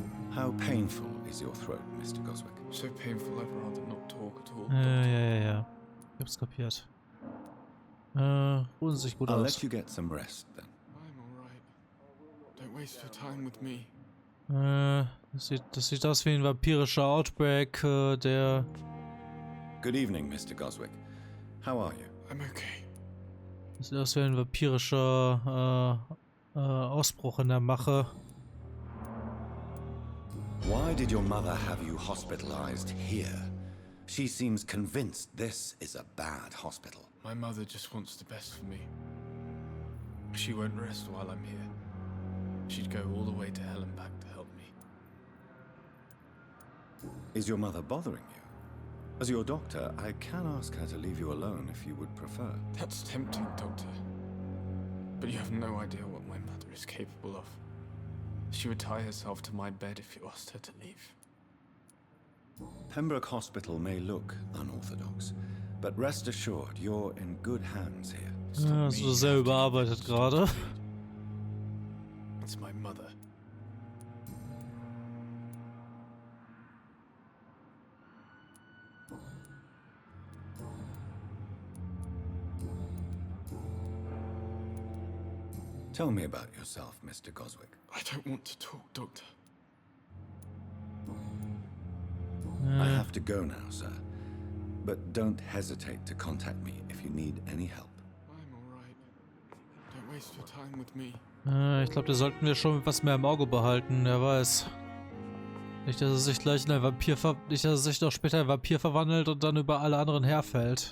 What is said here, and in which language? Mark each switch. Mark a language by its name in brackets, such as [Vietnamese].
[English] How painful is your throat, Mr. Goswick? So painful I'd rather not talk at all. [German] Ja. Ich hab's kapiert. Ruhen Sie sich gut [English] I'll [German] aus. [English] let you get some rest then. I'm alright. Don't waste your time with me. [German] Das sieht aus wie ein vampirischer Outbreak, der... [English] Good evening, Mr. Goswick. How are you? I'm okay. [German] Das sieht aus wie ein vampirischer Ausbruch in der Mache. [English] Why did your mother have you hospitalized here? She seems convinced this is a bad hospital. My mother just wants the best for me. She won't rest while I'm here. She'd go all the way to hell and back to help me. Is your mother bothering you? As your doctor, I can ask her to leave you alone if you would prefer. That's tempting, Doctor. But you have no idea what my mother is capable of. She would tie herself to my bed if you asked her to leave. Pembroke Hospital may look unorthodox, but rest assured, you're in good hands here. [German] Ja, so sehr überarbeitet gerade. [English] It's my mother. Tell me about yourself, Mr. Goswick. I don't want to talk, Doctor. I have to go now, sir. But don't hesitate to contact me if you need any help. I'm alright. Don't waste your time with me. [German] Ich glaube, da sollten wir schon etwas mehr im Auge behalten, wer weiß. Nicht, dass er sich gleich in ein Vampir nicht, dass er sich noch später in ein Vampir verwandelt und dann über alle anderen herfällt.